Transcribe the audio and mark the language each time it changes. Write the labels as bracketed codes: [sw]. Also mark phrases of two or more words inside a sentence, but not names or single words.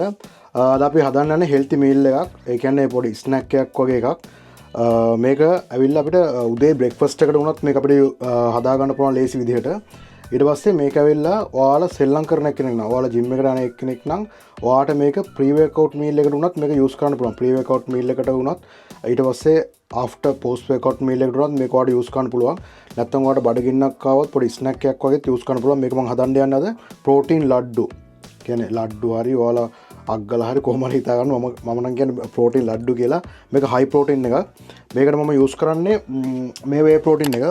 [si] අද අපි හදන්න යන්නේ [en] healthy meal [si] එකක්. ඒ කියන්නේ පොඩි snack එකක් වගේ එකක්. මේක ඇවිල්ලා අපිට උදේ breakfast එකට වුණත් මේක අපිට හදා ගන්න පුළුවන් ලේසි විදිහට. ඊට පස්සේ මේක ඇවිල්ලා ඔයාලා සෙල්ලම් කරන කෙනෙක් නම් ඔයාලා gym එකට යන කෙනෙක් නම් ඔයාට මේක [en] pre workout meal [si] එකට වුණත් මේක use කරන්න පුළුවන්. [en] pre workout meal [si] එකට වුණත් ඊට පස්සේ [en] after post workout meal [si] එකට වුණත් මේක ඔයාලට use කරන්න පුළුවන්. නැත්නම් ඔයාලට බඩගින්නක් ආවොත් පොඩි snack එකක් වගේත් use කරන්න පුළුවන්. මේක මම හදන්න යන්නේ අද protein ලඩ්ඩු. කියන්නේ ලඩ්ඩු හරි ඔයාලා අග්ගලා හරි කොහොම හරි හිතා ගන්න මම නම් කියන්නේ protein ලඩ්ඩු කියලා. මේක [en] high protein [si] එකක්. මේකට මම use කරන්නේ මේ [en] whey protein [si] එක.